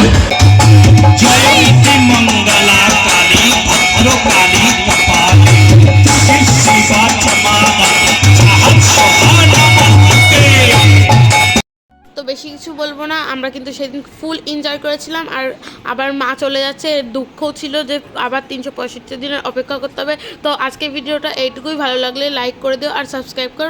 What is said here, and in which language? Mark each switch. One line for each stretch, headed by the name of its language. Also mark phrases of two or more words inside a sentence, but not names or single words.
Sanskrit: जयति मंगला काली भद्रकाली कपाली शिवा क्षमावती चाहत सहाना बनते।
Bangla: তো বেশি কিছু বলবো না, আমরা কিন্তু সেদিন
English: full enjoy
Bangla: করেছিলাম। আর আবার মা চলে যাচ্ছে, দুঃখও ছিল যে আবার 365 দিনের অপেক্ষা করতে হবে। তো আজকে ভিডিওটা এইটুকুই, ভালো লাগলে লাইক করে দিও আর সাবস্ক্রাইব করো।